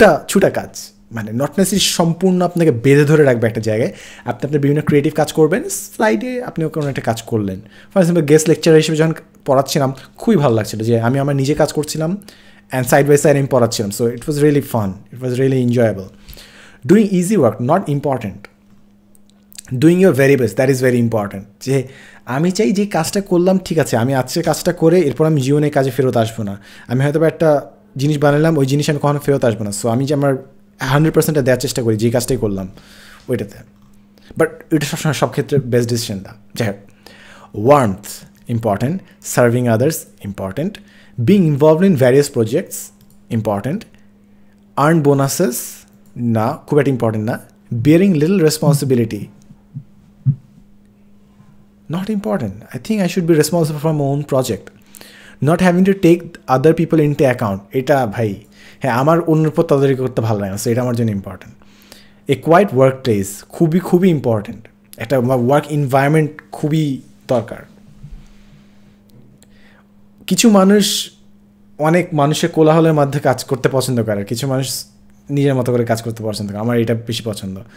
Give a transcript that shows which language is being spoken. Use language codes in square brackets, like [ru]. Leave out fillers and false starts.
[bn] ছুটা কাজ, মানে not necessary সম্পূর্ণ আপনাকে বেঁধে ধরে রাখবে একটা জায়গায়, আপনি আপনার বিভিন্ন ক্রিয়েটিভ কাজ করবেন, স্লাইডে আপনি কোনো একটা কাজ করলেন। ফর এক্সাম্পল গেস্ট লেকচারার হিসেবে যখন পড়াচ্ছিলাম খুবই ভালো লাগছিলো যে আমি আমার নিজে কাজ করছিলাম [en] and side by side [bn] আমি পড়াচ্ছিলাম, [en] so it was really fun, it was really enjoyable. Doing easy work not important, doing your very best, that is very important. [bn] যে আমি চাই যে কাজটা করলাম ঠিক আছে, আমি আজকে কাজটা করে এরপর আমি জীবনে কাজে ফেরত আসবো না, আমি হয়তো একটা জিনিস বানালাম ওই জিনিস আমি কখনো ফেরত আসবো না, সো আমি যে আমার 100% দেওয়ার চেষ্টা করি যে কাজটাই করলাম ওইটাতে। বাট এটা সবসময় সব ক্ষেত্রে বেস্ট ডিসিশন না। যাই হোক, [en] warmth important, serving others important, being involved in various projects important, earn bonuses [bn] না খুব একটা ইম্পর্টেন্ট না, [en] bearing little responsibility not important. I think I should be responsible for my own project, not having to take other people into account, [bn] এটা ভাই হ্যাঁ আমার অন্যের উপর তদারকি করতে ভালো লাগে না, সো এটা আমার জন্য ইম্পর্টেন্ট। [en] a quite work place [bn] খুবই খুবই [en] Important, একটা work environment খুবই দরকার। [bn] কিছু মানুষ অনেক মানুষের কোলাহলের মধ্যে কাজ করতে পছন্দ করে, কিছু মানুষ নিজের মতো করে কাজ করতে পছন্দ করে, আমার এটা বেশি পছন্দ।